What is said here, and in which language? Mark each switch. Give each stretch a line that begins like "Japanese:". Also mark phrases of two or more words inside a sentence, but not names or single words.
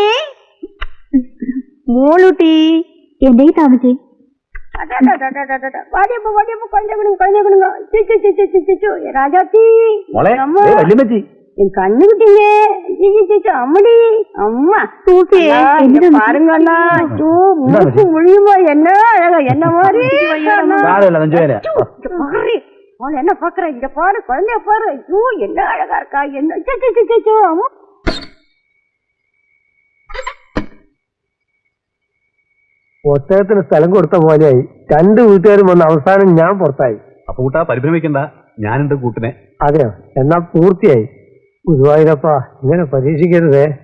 Malayalam: മോളൂട്ടി, എന്റെ താമസേ.
Tamil: ராஜாத்தி,
Malayalam: മോളെ, വല്യമ്മച്ചി.
Tamil: என் கண்ணு குட்டிங்க. அம்மடி அம்மா பாருங்க அண்ணா. மூக்கு முழியுமா? என்ன அழகா, என்ன மாதிரி என்ன பாக்குற? இங்க பாரு, குழந்தைய பாரு. ஐயோ, என்ன அழகா இருக்கா. என்ன அம்மா.
Malayalam: ഒട്ടകത്തിന് സ്ഥലം കൊടുത്ത പോലെയായി. രണ്ടു വീട്ടുകാരും വന്ന അവസാനം ഞാൻ പുറത്തായി. അപ്പൂട്ടാ, പരിഭ്രമിക്കണ്ട, ഞാനുണ്ട് കൂട്ടിനെ. അതെയോ? എന്നാ പൂർത്തിയായി. ഗുരുവായൂരപ്പാ, ഇങ്ങനെ പരീക്ഷിക്കരുതേ.